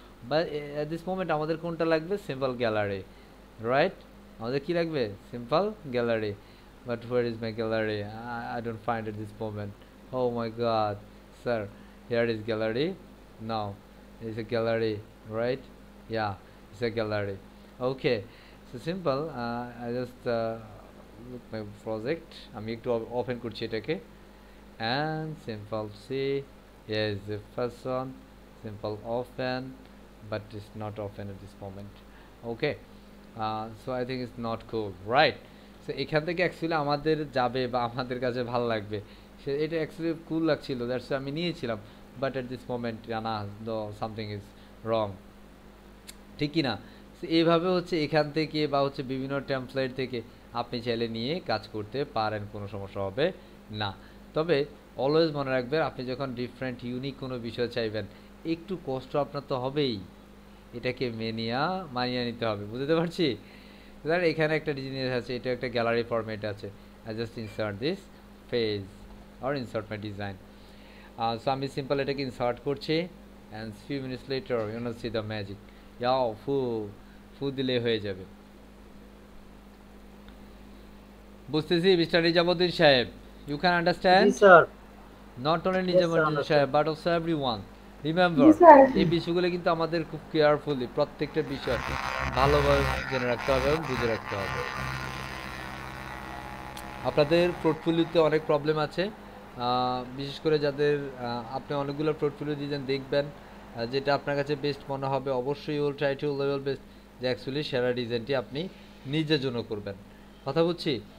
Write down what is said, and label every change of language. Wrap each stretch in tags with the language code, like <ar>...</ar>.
<bn>বা</bn> <en>at this moment</en> <bn>আমাদের কোনটা লাগবে? Simple gallery, right? আমাদের কি লাগবে?</bn> <en>Simple gallery. But where is my gallery? I don't find at this moment. Oh my god sir, here is gallery, now it's a gallery, right? Yeah, it's a gallery. Okay, so simple, I just look my project,</en> <bn>আমি একটু open করছি এটাকে,</bn> <en>and simple see, here is the first one, simple open, but it's not open at this moment. Okay, so I think it's not cool, right?</en> <bn>So এখান থেকে actually আমাদের যাবে বা আমাদের কাছে ভালো লাগবে, সে এটা অ্যাকচুয়ালি কুল লাগছিল, দ্যাটস আমি নিয়েছিলাম,</bn> <en>but at this moment</en> <bn>না,</bn> <en>something is wrong,</en> <bn>ঠিক কি না? এইভাবে হচ্ছে এখান থেকে বা হচ্ছে বিভিন্ন টেমপ্লেট থেকে আপনি চাইলে নিয়ে কাজ করতে পারেন, কোনো সমস্যা হবে না। তবে অলওয়েজ মনে রাখবেন, আপনি যখন ডিফারেন্ট ইউনিক কোনো বিষয় চাইবেন একটু কষ্ট আপনার তো হবেই, এটাকে মানিয়ে নিতে হবে, বুঝতে পারছি? ধর এখানে একটা জিনিস আছে, এটা একটা গ্যালারি ফরম্যাট আছে,</bn> <en>I just insert this page or insert my design. So</en> <bn>আমি সিম্পল এটাকে ইনসার্ট করছি,</bn> <en>And few minutes later you will see the magic.</en> <bn>ইয়াও ফু দিলে হয়ে যাবে। বুঝতেছি মিস্টার নিজামুদ্দিন সাহেব,</bn> <en>you can understand? Yes, sir. Not only Nizamuddin Saheb but also everyone.</en> <bn>Remember, এই বিষয়গুলো কিন্তু আমাদের খুব কেয়ারফুলি প্রত্যেকটা বিষয় ভালোভাবে জেনে রাখতে হবে এবং বুঝে রাখতে হবে। আপনাদের পোর্টফোলিওতে অনেক প্রবলেম আছে, বিশেষ করে যাদের আপনি অনেকগুলো পোর্টফোলিও ডিজাইন দেখবেন, যেটা আপনার কাছে বেস্ট মনে হবে অবশ্যই</bn> <en>will try to level best,</en> <bn>যে অ্যাকচুয়ালি সেরা ডিজাইনটি আপনি নিজের জন্য করবেন। কথা বুঝছি?</bn>